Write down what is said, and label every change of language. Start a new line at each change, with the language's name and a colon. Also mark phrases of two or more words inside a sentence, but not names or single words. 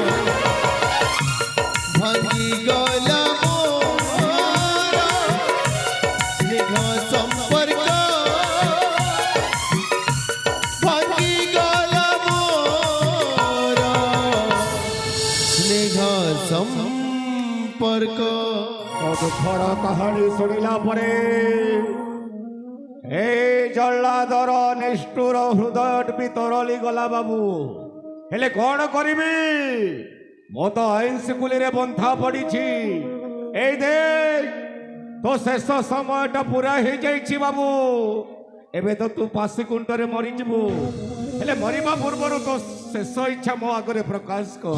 Odia: ଭାଙ୍ଗି ଗଲା ମୋରା ସ୍ନେହ ସମ୍ପର୍କ ଭାଙ୍ଗି ଗଲା ମୋରା ସ୍ନେହ ସମ୍ପର୍କ ଦୁଃଖର କାହାଣୀ ଶୁଣିଲା ପରେ ଏ ଜଲ୍ଲାଦର ନିଷ୍ଠୁର ହୃଦୟ ବି ତରଳି ଗଲା ବାବୁ ହେଲେ କଣ କରିବି ମୁଁ ତ ଆଇନ ସ୍କୁଲରେ ବନ୍ଧା ପଡ଼ିଛି ଏଇ ଦେଖ ତୋ ଶେଷ ସମୟଟା ପୁରା ହେଇଯାଇଛି ବାବୁ ଏବେ ତ ତୁ ପାଶି କୁଣ୍ଡରେ ମରିଯିବୁ ହେଲେ ମରିବା ପୂର୍ବରୁ ତୋ ଶେଷ ଇଚ୍ଛା ମୋ ଆଗରେ ପ୍ରକାଶ କର